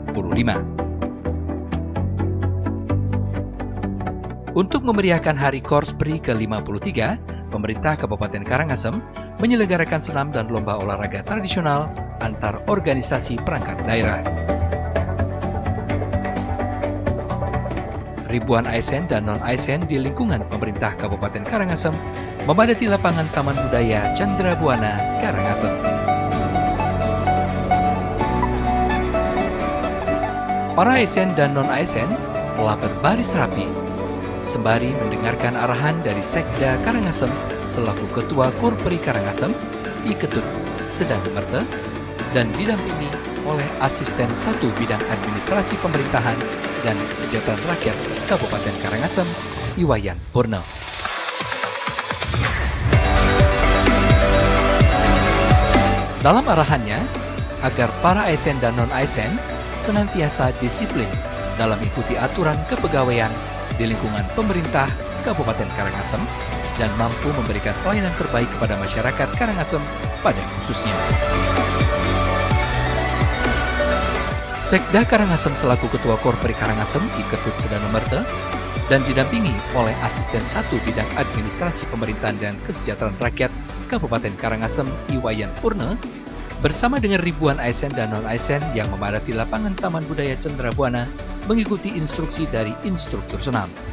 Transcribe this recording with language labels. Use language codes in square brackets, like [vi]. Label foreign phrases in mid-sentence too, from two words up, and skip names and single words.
[id] Untuk memeriahkan Hari Korpri ke-53, pemerintah Kabupaten Karangasem menyelenggarakan senam dan lomba olahraga tradisional antar organisasi perangkat daerah. Ribuan ASN dan non-ASN di lingkungan pemerintah Kabupaten Karangasem memadati lapangan Taman Budaya Candrabuana, Karangasem. Para ASN dan non-ASN telah berbaris rapi, sembari mendengarkan arahan dari Sekda Karangasem selaku Ketua Korpri Karangasem, I Ketut Sedan Merte, dan didampingi oleh Asisten 1 Bidang Administrasi Pemerintahan dan Kesejahteraan Rakyat Kabupaten Karangasem, Iwayan Purno. Dalam arahannya, agar para ASN dan non-ASN senantiasa disiplin dalam ikuti aturan kepegawaian di lingkungan pemerintah Kabupaten Karangasem dan mampu memberikan pelayanan terbaik kepada masyarakat Karangasem pada khususnya. Sekda Karangasem selaku Ketua Korpri Karangasem, I Ketut Sedan Merte, dan didampingi oleh Asisten 1 Bidang Administrasi Pemerintahan dan Kesejahteraan Rakyat Kabupaten Karangasem, Iwayan Purno, bersama dengan ribuan ASN dan non-ASN yang memadati lapangan Taman Budaya Candrabuana mengikuti instruksi dari instruktur senam.